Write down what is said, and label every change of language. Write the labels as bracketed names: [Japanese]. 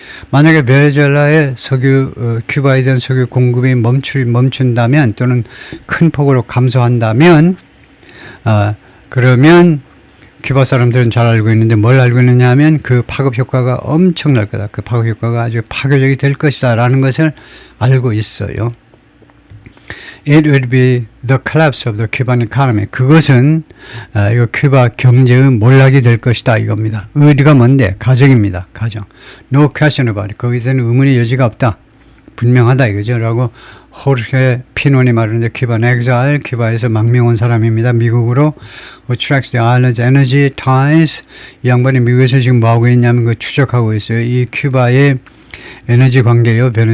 [Korean] 만약에 베네수엘라의 큐바에 대한 석유 공급이 멈춘다면 또는 큰 폭으로 감소한다면, 그러면 큐바 사람들은 잘 알고 있는데 뭘 알고 있느냐 하면 그 파급 효과가 엄청날 거다. 그 파급 효과가 아주 파괴적이 될 것이다 라는 것을 알고 있어요. [English] It would be the collapse of the Cuban economy. [Korean] 그것은 이거 큐바 경제의 몰락이 될 것이다 이겁니다. 의디가 뭔데? 가정입니다. 가정. [English] No question about it. [Korean] 거기서는 의문의 여지가 없다. 분명하다 이거죠. 라고 호르헤 피논이 말하는데, 큐반 엑사일, 큐바에서 망명 온 사람입니다. 미국으로 [English] tracks the island's energy ties. [Korean] 이 양반이 미국에서 지금 뭐하고 있냐면 그 추적하고 있어요. 이 큐바의 에너지 관계요.